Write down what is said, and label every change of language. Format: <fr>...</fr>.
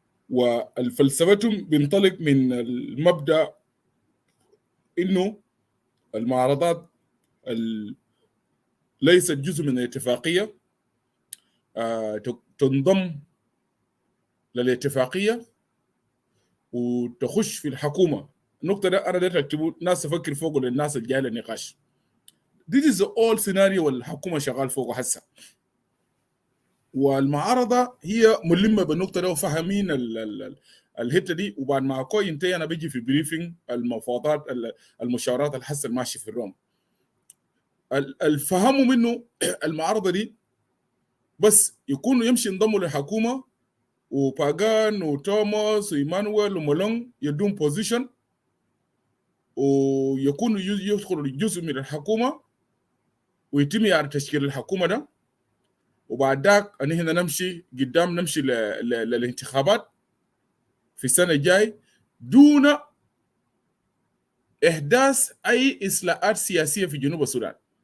<ar>والفلسفتهم بينطلق من المبدأ إنه المعارضات ليست جزء من الاتفاقية تنضم للاتفاقية وتخش في الحكومة. النقطة ده أنا داير أكتبه ناس تفكر فوقه للناس الجاية للنقاش.</ar> <en>This is the all scenario</en> <ar>والحكومة شغال فوقه هسه. والمعارضة هي ملمة بالنقطة ده وفاهمين الحتة دي وبعد ما أكوي ينتهي أنا بيجي في بريفينج المفاوضات المشاورات الحسن ماشي في الروم. الفهموا منه المعارضة دي بس يكونوا يمشي ينضموا للحكومة وباغان وتوماس وإيمانويل ومولون يدون بوزيشن ويكونوا يدخلوا جزء من الحكومة ويتم يعني تشكيل الحكومة ده وبعد ذاك هنا نمشي قدام نمشي للانتخابات في السنة الجاي دون إحداث أي إصلاحات سياسية في جنوب السودان.</ar>